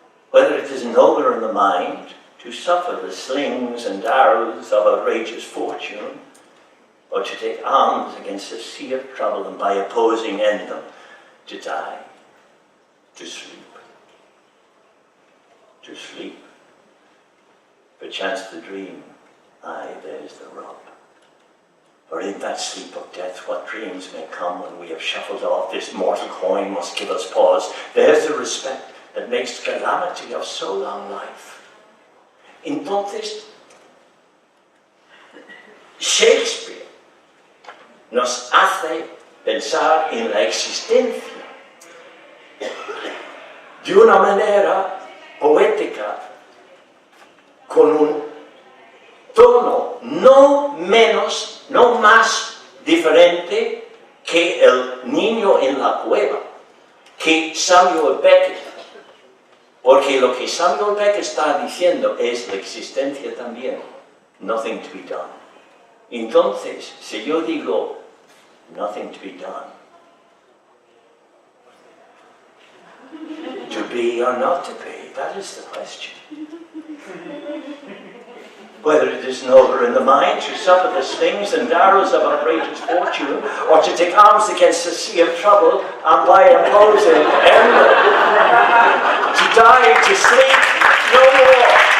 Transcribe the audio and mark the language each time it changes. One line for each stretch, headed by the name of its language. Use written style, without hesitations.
English: Whether it is nobler in the mind to suffer the slings and arrows of outrageous fortune, or to take arms against a sea of trouble and by opposing end them, to die, to sleep, perchance to dream, aye, there's the rub. For in that sleep of death, what dreams may come when we have shuffled off this mortal coin must give us pause. There's the respect that makes calamity of so long life.
Spanish: Entonces, Shakespeare nos hace pensar en la existencia de una manera poética con un tono no más diferente que el niño en la cueva, que Samuel Beckett. Porque lo que Samuel Beckett está diciendo es la existencia también,
English: nothing to be done.
Spanish: Entonces, si yo digo
English: nothing to be done, to be or not to be, that is the question. Whether it is nobler in the mind to suffer the slings and arrows of outrageous fortune, or to take arms against a sea of trouble, and by imposing end to die, to sleep no more.